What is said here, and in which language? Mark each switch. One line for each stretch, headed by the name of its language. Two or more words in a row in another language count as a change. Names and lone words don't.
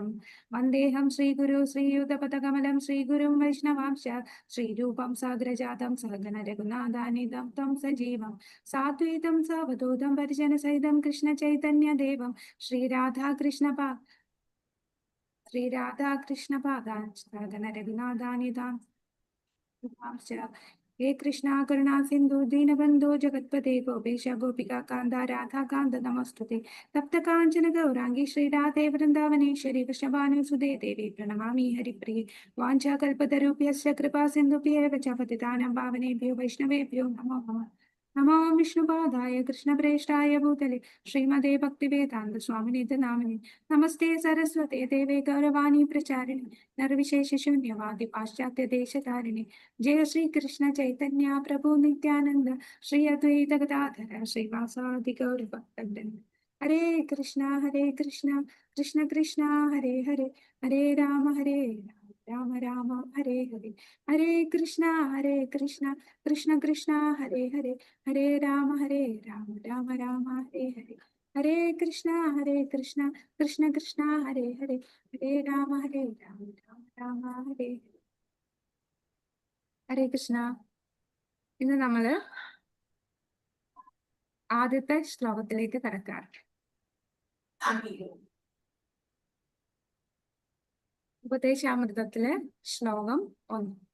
Sanskrit: വന്ദേഹം ശ്രീഗുരു ശ്രീയുതപദകമലം ശ്രീഗുരും വൈഷ്ണവാംശ ശ്രീരൂപം സാഗ്രജാതം സഹഗണ രഘുനാഥാനിധം ത്വം സജീവം സാദ്വൈതം സാവധൂതം പരിജനസഹിതം കൃഷ്ണ ചൈതന്യദേവം ശ്രീരാധാകൃഷ്ണപാദാൻ സഹഗണ രഘുനാഥാനിധം. हे कृष्णा करुणा सिंधु दीनबंधो जगत्पते गोपेश गोपिका कांता राधा कांत नमस्तुते. तप्त कांचन गौरांगी श्री राधे वृंदावनेश्वरी कृष्णभानुसुते देवी प्रणमामि हरिप्रिये. वाञ्छाकल्पतरुभ्यश्च कृपा सिन्धुभ्येव च पतितानां पावनेभ्यो वैष्णवेभ्यो नमो नमः. नमो विष्णुपादाय कृष्णप्रेष्ठाय भूतले श्रीमते भक्तिवेदान्त स्वामिनिधि नामिने. नमस्ते सरस्वते देवे गौरवाणी प्रचारिणे निर्विशेष शून्यवादि पाश्चात्य देशधारिणे. जय श्री कृष्ण चैतन्य प्रभु नित्यानंद श्री अद्वैत गदाधर श्रीवासादि गौर भक्तवृंद. हरे कृष्णा कृष्ण कृष्ण हरे हरे हरे राम राम राम हरे हरे. हरे कृष्णा कृष्ण कृष्ण हरे हरे हरे राम राम राम हरे हरे. हरे कृष्णा कृष्ण कृष्ण हरे हरे हरे राम राम हरे. ഹരേ കൃഷ്ണ.
Malayalam: ഇന്ന് നമ്മള് ആദ്യത്തെ ശ്ലോകത്തിലേക്ക് കടക്കാം. ഉപദേശാമൃതത്തിലെ ശ്ലോകം 1.